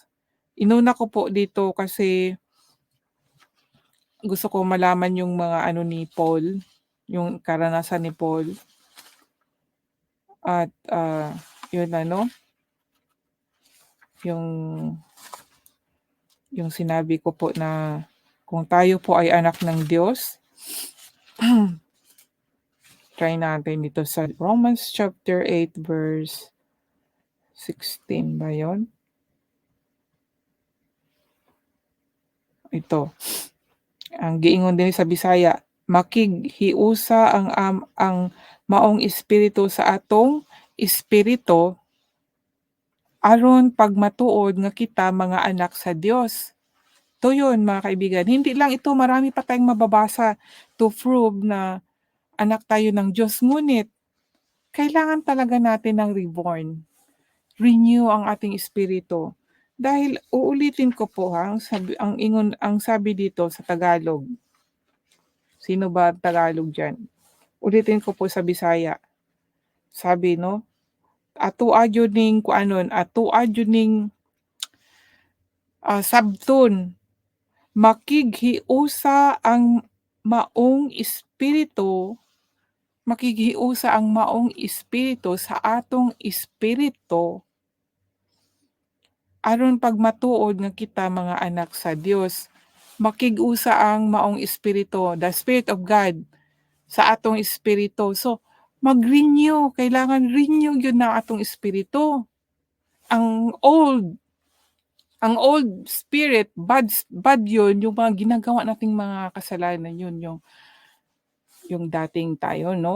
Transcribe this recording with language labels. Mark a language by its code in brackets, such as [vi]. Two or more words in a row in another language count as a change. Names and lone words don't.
[tl] Inuna ko po dito kasi gusto ko malaman yung mga ano ni Paul, yung karanasan ni Paul at, yun ano, yung yung sinabi ko po na kung tayo po ay anak ng Diyos. Try natin dito sa [en] Romans chapter 8 verse 16 [tl] ba yun? [ceb] Ito, ang giingon din sa Bisaya, makighiusa ang maong espiritu sa atong espiritu aron pagmatuod nga kita mga anak sa Dios. [tl] To yun mga kaibigan, hindi lang ito marami pa tayong mababasa [en] to prove [tl] na anak tayo ng Diyos, ngunit kailangan talaga natin ng reborn. Renew ang ating espiritu. Dahil uulitin ko po ha, ang sabi dito sa Tagalog. Sino ba Tagalog diyan? Ulitin ko po sa Bisaya. Sabi no, [ceb] atua jud ning kuanon, atua jud ning sabton, makighiusa ang maong espiritu, makighiusa ang maong espiritu sa atong espiritu aron pagmatuod nga kita mga anak sa Dios. Makig-usa ang maong espiritu, [en] the Spirit of God [ceb] sa atong espiritu. So, mag-renew, kailangan renew yun na atong espiritu. [tl] Ang old, ang old spirit, bad yun, yung mga ginagawa nating mga kasalanan yun, yung dating tayo, no?